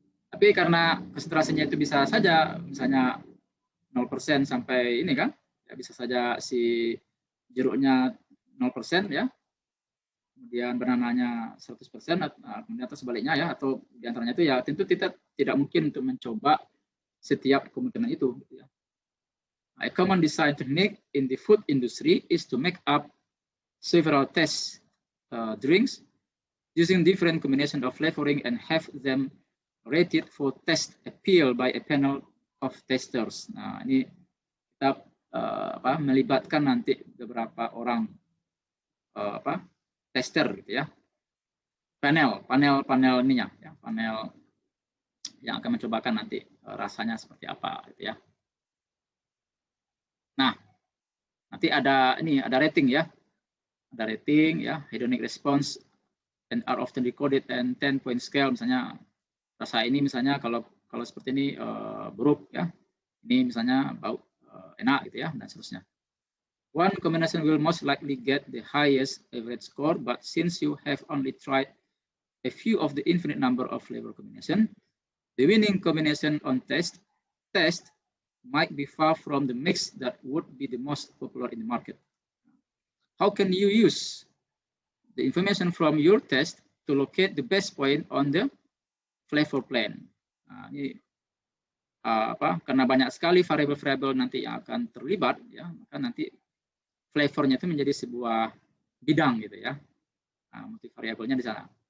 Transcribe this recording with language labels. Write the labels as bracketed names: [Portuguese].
[Indonesian] Tapi karena konsentrasinya itu bisa saja misalnya 0% sampai ini kan, ya bisa saja si jeruknya 0% ya, kemudian banananya 100%, kemudian atau sebaliknya ya, atau diantaranya itu ya tentu kita tidak mungkin untuk mencoba setiap kemungkinan itu. Gitu ya. [English] A common design technique in the food industry is to make up several test drinks using different combination of flavoring and have them rated for test appeal by a panel of testers. [Indonesian] Nah, ini kita melibatkan nanti beberapa orang tester gitu ya. Panel ininya ya, panel yang akan mencobakan nanti rasanya seperti apa gitu ya. Nah, nanti ada rating ya. Ada rating ya, [English] hedonic response and are often recorded and 10-point scale, [Indonesian] misalnya rasa ini misalnya kalau seperti ini buruk ya. Ini misalnya bau enak gitu ya, dan seterusnya. [English] One combination will most likely get the highest average score, but since you have only tried a few of the infinite number of flavor combination, the winning combination on test might be far from the mix that would be the most popular in the market. How can you use the information from your test to locate the best point on the flavor plan? [Indonesian] Nah, ini karena banyak sekali variabel-variabel nanti yang akan terlibat ya, maka nanti flavornya itu menjadi sebuah bidang gitu ya. Nah, motif variabelnya di sana.